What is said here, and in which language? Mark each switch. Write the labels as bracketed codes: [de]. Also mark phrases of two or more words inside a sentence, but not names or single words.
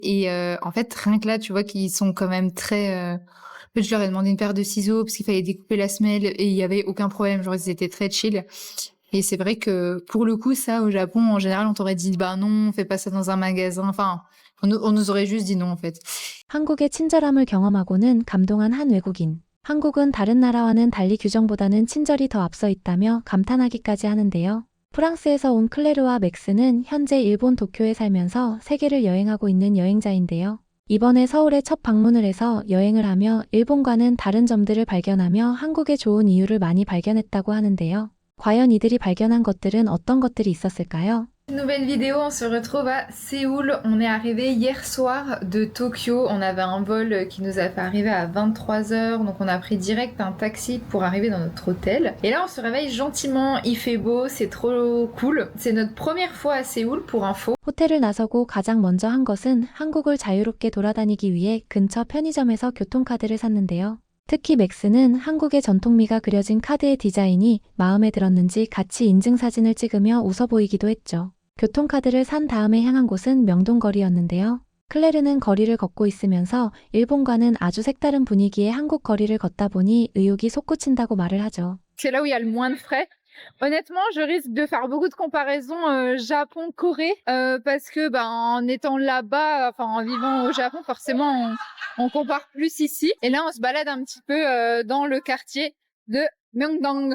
[fr] et en fait, rien que là, tu vois qu'ils sont quand même très, en fait, je leur ai demandé une paire de ciseaux parce qu'il fallait découper la semelle et il y avait aucun problème, genre ils étaient très chill et c'est vrai que pour le coup, ça, au Japon, en général, on t'aurait dit: «Bah non, fais pas ça dans un magasin», enfin, on nous aurait juste dit non, en fait. [ko] 한국의 친절함을 경험하고는 감동한 한 외국인. 한국은 다른 나라와는 달리 규정보다는 친절이 더 앞서 있다며 감탄하기까지 하는데요. 프랑스에서 온 클레르와 맥스는 현재 일본 도쿄에 살면서 세계를 여행하고 있는 여행자인데요. 이번에 서울에 첫 방문을 해서 여행을 하며 일본과는 다른 점들을 발견하며 한국의 좋은 이유를 많이 발견했다고 하는데요. 과연 이들이 발견한 것들은 어떤 것들이 있었을까요? [fr] Nouvelle vidéo, on se retrouve à Séoul. On est arrivé hier soir de Tokyo. On avait un vol qui nous a fait arriver à 23 heures. Donc on a pris direct un taxi pour arriver dans notre hôtel. Et là on se réveille gentiment, il fait beau, c'est trop cool. C'est notre première fois à Séoul pour info. [ko] 호텔을 나서고 가장 먼저 한 것은 한국을 자유롭게 돌아다니기 위해 근처 편의점에서 교통카드를 샀는데요. 특히 맥스는 한국의 전통미가 그려진 카드의 디자인이 마음에 들었는지 같이 인증사진을 찍으며 웃어 보이기도 했죠. 교통카드를 산 다음에 향한 곳은 명동거리였는데요. 클레르는 거리를 걷고 있으면서 일본과는 아주 색다른 분위기의 한국 거리를 걷다 보니 의욕이 솟구친다고 말을 하죠. [fr] C'est là où il y a le moins de frais. Honnêtement, je risque de faire beaucoup de comparaisons Japon-Corée parce que en étant là-bas, enfin en vivant au Japon, forcément on compare plus ici. Et là, on se balade un petit peu dans le quartier de Myeongdong.